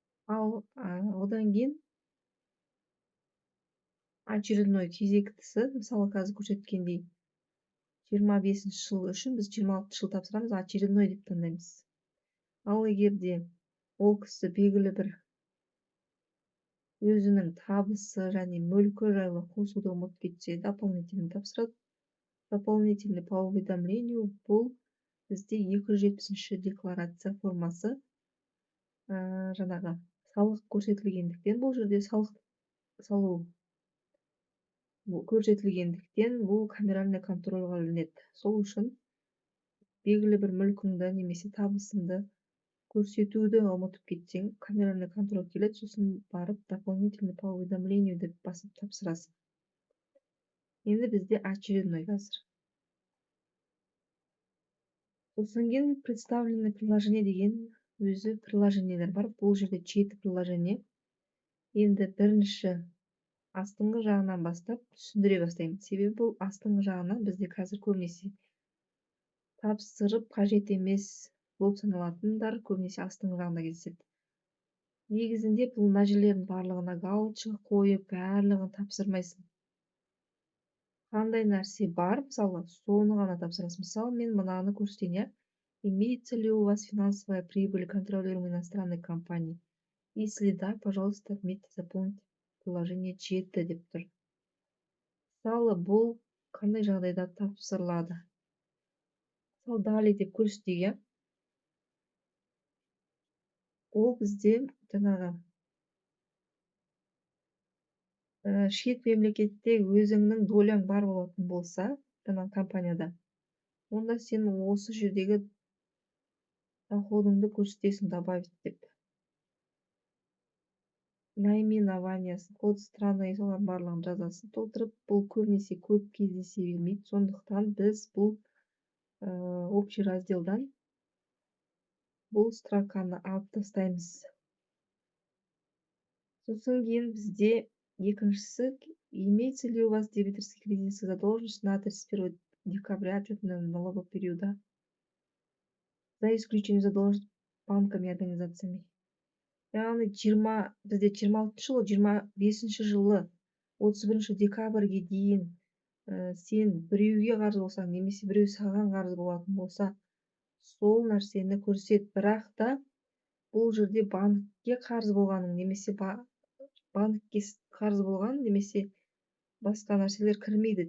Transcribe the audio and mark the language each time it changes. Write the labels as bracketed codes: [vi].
[kk] Ал одан кейін очередной кезектісі, мысалы қазір көрсеткендей 25-ші жыл үшін біз 26-ші жыл тапсырамыз, очередной деп таңдаймыз. Ал эгерде ол кісі белгілі бір өзінің табысы және мүлкі жайлы қосуды ұмытып кетсе, дополнительный тапсырады. Дополнительный по уведомлению бұл бізде 270 декларация формасы. Жаңағы салық көрсетілгендіктен, бұл жерде салық салу көрсетілгендіктен бұл камеральный контрольға ілінеді. Сол үшін белгілі бір мүлкіңді немесе табысыңды көрсетуді ұмытып кетсең, камеральный контроль келеді, сосын барып дополнительный по уведомлению деп басып тапсырасың. Енді бізде очередной қазір. Сосын кейін представленный приложение деген өзі приложениелер бар. Бұл жерде 7 приложение. Енді бірінші астыңғы жағынан бастап түсіндіре бастаймын. Себебі бұл астыңғы жағынан бізде қазір көбінесе тапсырып қажет емес болып саналатындар көбінесе астыңғы жағында кездеседі. Негізінде бұл мына жерлердің барлығына галочка қойып, барлығын тапсырмайсың. Қандай нәрсе бар, мысалы, соны ғана тапсырасың. Мысалы, мен мынаны көрсетейін, иә. [ru] Имеется ли у вас финансовая прибыль контролируемой иностранной компании? Если да, пожалуйста, отметьте, заполните приложение 7 [kk] деп тұр. Мысалы, бұл қандай жағдайда тапсырылады? Мысалы, далее деп көрсетейік, иә. Ол бізде жаңағы шет мемлекетте өзіңнің доляң бар болатын болса, жаңағы компанияда, онда сен осы жердегі доходыңды көрсетесің, добавить деп. Наименованиясын, код страны, солардың барлығын жазасын толтырып, бұл көбінесе көп кездесе бермейді. Сондықтан біз бұл общий разделдан бұл строканы алып тастаймыз. Сосын кейін бізде екіншісі, [ru] имеется ли у вас дебиторский кредитная задолженность на 31 декабря отчетного налогового периода за исключением задолженности банками и организациями. [kk] Яғни бізде 26 жылы, 25 жылы 31 декабрьге дейін сен біреуге қарыз болсаң, немесе біреу саған қарыз болатын болса, сол нәрсені көрсет. Бірақ та бұл жерде банкке қарыз болғаның, немесе банкке қарыз болған, немесе басқа нәрселер кірмейді.